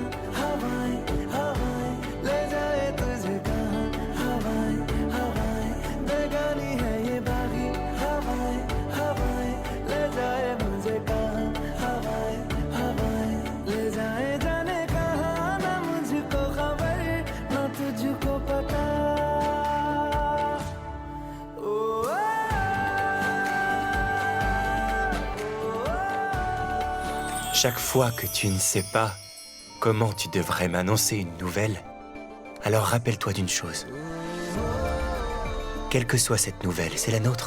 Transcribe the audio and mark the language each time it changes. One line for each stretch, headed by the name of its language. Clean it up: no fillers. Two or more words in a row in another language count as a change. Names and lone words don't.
Hindi: हवाएं हवाएं ले जाए तुझे कहाँ हवाएं हवाएं बेगानी है ये बागी हवाएं हवाएं ले जाए मुझे कहाँ हवाएं हवाएं ले जाए जाने कहाँ ना मुझको खबर ना तुझको पता ओ,
French: Chaque fois que tu ne sais pas comment tu devrais m'annoncer une nouvelle, alors rappelle-toi d'une chose. Quelle que soit cette nouvelle, c'est la nôtre.